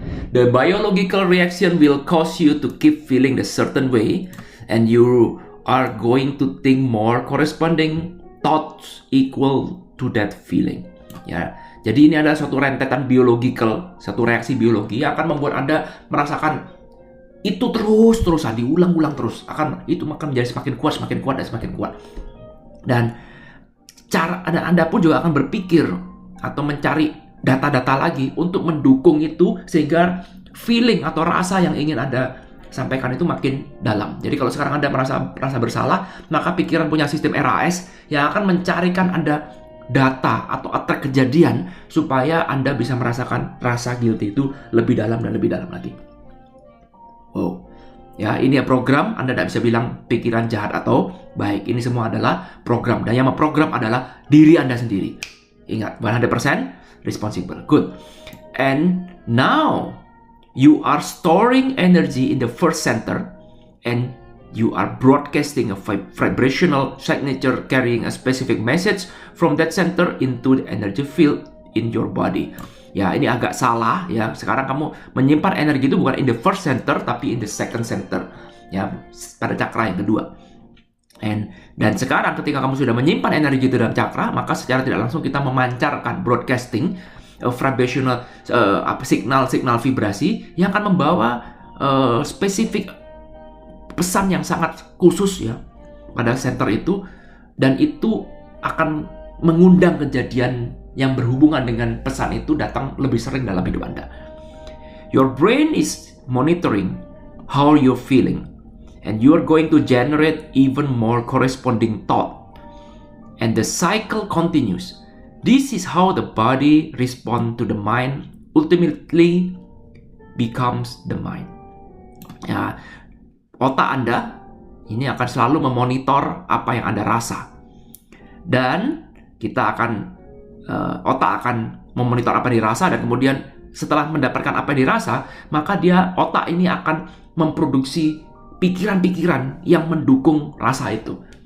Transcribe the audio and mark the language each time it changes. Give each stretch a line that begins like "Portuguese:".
English: The biological reaction will cause you to keep feeling the certain way, and you are going to think more corresponding thoughts equal to that feeling.
Indonesian: Ya, jadi ini adalah suatu rentetan biological, satu reaksi biologi yang akan membuat Anda merasakan itu terus-terusan, diulang-ulang terus. Itu akan menjadi semakin kuat, dan semakin kuat. Dan Anda pun juga akan berpikir atau mencari data-data lagi untuk mendukung itu sehingga feeling atau rasa yang ingin Anda sampaikan itu makin dalam. Jadi kalau sekarang Anda merasa bersalah, maka pikiran punya sistem RAS yang akan mencarikan Anda data atau attack kejadian supaya Anda bisa merasakan rasa guilty itu lebih dalam dan lebih dalam lagi. Ya, ini ya program. Anda tidak bisa bilang pikiran jahat atau baik. Ini semua adalah program. Dan yang memprogram adalah diri Anda sendiri. Ingat,
English: 100% responsible. Good. And now, you are storing energy in the first center. And you are broadcasting a vibrational signature carrying a specific message from that center into the energy field in your body.
Indonesian: Ya, ini agak salah, ya. Sekarang kamu menyimpan energi itu bukan
English: in the first center,
Indonesian: tapi
English: in the second center,
Indonesian: ya, pada cakra yang kedua. Dan sekarang ketika kamu sudah menyimpan energi itu dalam cakra, maka secara tidak langsung kita memancarkan
English: broadcasting vibrational signal
Indonesian: vibrasi yang akan membawa spesifik pesan yang sangat khusus, ya, pada center itu, dan itu akan mengundang kejadian yang berhubungan dengan pesan itu datang lebih sering dalam hidup Anda.
English: Your brain is monitoring how you're feeling. And you're going to generate even more corresponding thought. And the cycle continues. This is how the body responds to the mind, ultimately becomes the mind.
Indonesian: Ya, otak Anda ini akan selalu memonitor apa yang Anda rasa. Dan kita akan, otak akan memonitor apa yang dirasa, dan kemudian setelah mendapatkan apa yang dirasa, maka otak ini akan memproduksi pikiran-pikiran yang mendukung rasa itu.